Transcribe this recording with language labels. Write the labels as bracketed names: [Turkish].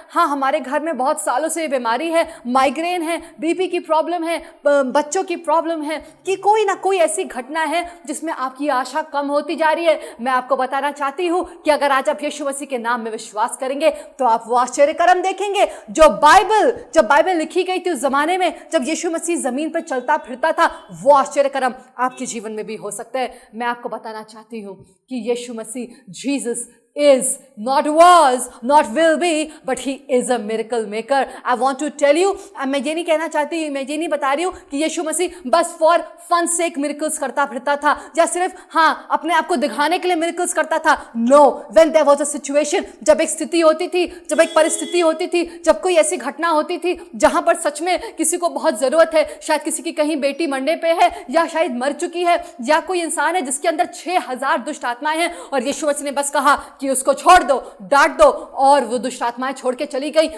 [Hindi] हाँ, हमारे घर में बहुत सालों से ये बीमारी है, माइग्रेन है, बीपी की प्रॉब्लम है, बच्चों की प्रॉब्लम है, कि कोई ना कोई ऐसी घटना है जिसमें आपकी आशा कम होती जा रही है। मैं आपको बताना चाहती हूँ कि अगर आज आप यीशु मसीह के नाम में विश्वास करेंगे तो आप वो आश्चर्यकर्म देखेंगे जब बाइबल लिखी गई थी उस जमाने में, जब यीशु मसीह जमीन पर चलता फिरता था, वो आश्चर्यकर्म आपके जीवन में भी हो सकता है। मैं आपको बताना चाहती हूँ कि यीशु मसीह, Jesus [English] is, not was, not will be, but he is a miracle maker. I want to tell you, [Hindi] मैं ये नहीं कहना चाहती, मैं ये नहीं बता रही हूँ कि यीशु मसीह बस [English] for fun sake [Hindi] मिरेकल्स करता फिरता था, या सिर्फ अपने आप को दिखाने के लिए मिरेकल्स करता था। [English] no, when there was a situation, [Hindi] जब एक स्थिति होती थी, जब एक परिस्थिति होती थी, जब कोई ऐसी घटना होती थी जहां पर सच में किसी को बहुत जरूरत है, शायद किसी की कहीं बेटी मरने पे है, या शायद मर चुकी है, या कोई इंसान है जिसके अंदर 6000 दुष्ट आत्माएं हैं, और यीशु मसीह ने बस कहा कि उसको छोड़ दो, डांट दो, और वो दुष्ट आत्माएं छोड़ के चली गई।